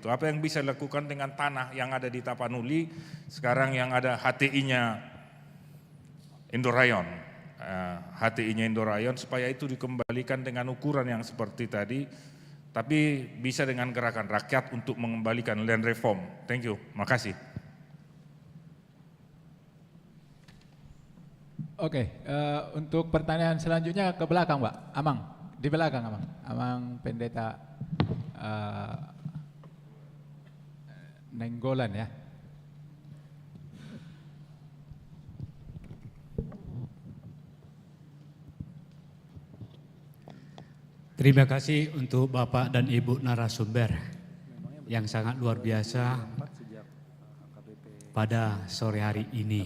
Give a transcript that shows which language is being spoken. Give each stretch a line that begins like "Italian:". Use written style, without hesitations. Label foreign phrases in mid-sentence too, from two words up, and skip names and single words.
Indonesian: Apa yang bisa dilakukan dengan tanah yang ada di Tapanuli, sekarang yang ada HTI-nya Indorayon, HTI-nya Indorayon, supaya itu dikembalikan dengan ukuran yang seperti tadi, tapi bisa dengan gerakan rakyat untuk mengembalikan
English: land reform. Thank you,
Indonesian: makasih. Oke, untuk pertanyaan selanjutnya ke belakang, Pak. Amang, di belakang Amang. Amang Pendeta Nenggolan ya. Terima kasih untuk Bapak dan Ibu narasumber yang sangat luar biasa pada sore hari ini.